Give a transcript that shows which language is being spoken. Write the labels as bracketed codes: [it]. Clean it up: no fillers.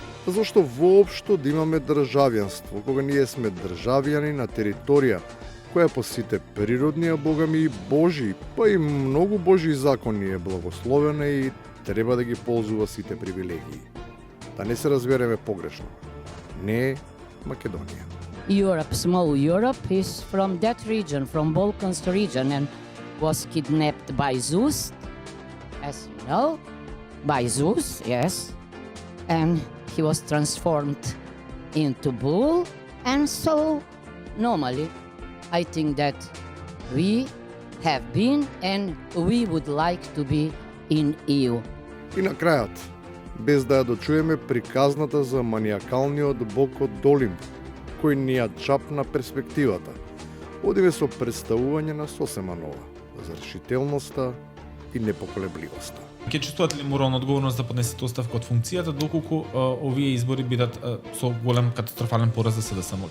[mk] Зашто воопшто да имаме државјанство, кога ние сме државјани на територија која по сите природни, а богами и божи, па и многу божи закони е благословена и треба да ги ползува сите привилегии. Да не се разбереме погрешно. Не е Македонија. [en] Europe, small Europe, is from that region, from Balkans region, and was kidnapped by Zeus, as you know, by Zeus, yes, and he was transformed into bull, and so normally I think that we have been and we would like to be in EU. [mk] И на крајот, без да ја дочуеме приказната за маниакалниот бог од Олимп, кој ни ја чапна перспективата, одиме со представување на сосема нова, за решителноста и непоколебливоста. Ќе чувствувате ли морална одговорност да поднесете оставка од функцијата доколку овие избори бидат со голем катастрофален пораз за СДСМ?